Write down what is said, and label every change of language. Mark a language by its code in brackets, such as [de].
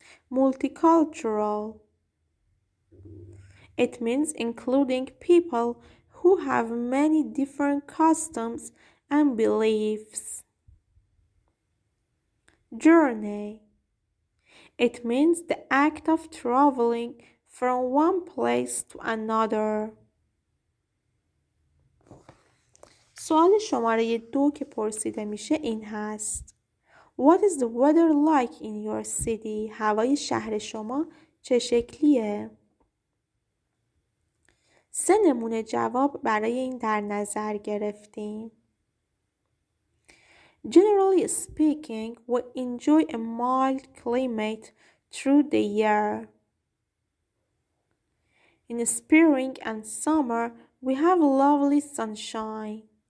[en] Multicultural. It means including people who have many different customs and beliefs. Journey. It means the act of traveling from one place to another. [fa] سوال شماره 2 که پرسیده میشه این هست. [en] What is the weather like in your city? [fa] هوای شهر شما چه شکلیه؟ 3 نمونه جواب برای این در نظر گرفتیم. [en] Generally speaking, we enjoy a mild climate through the year. In spring and summer, we have lovely sunshine.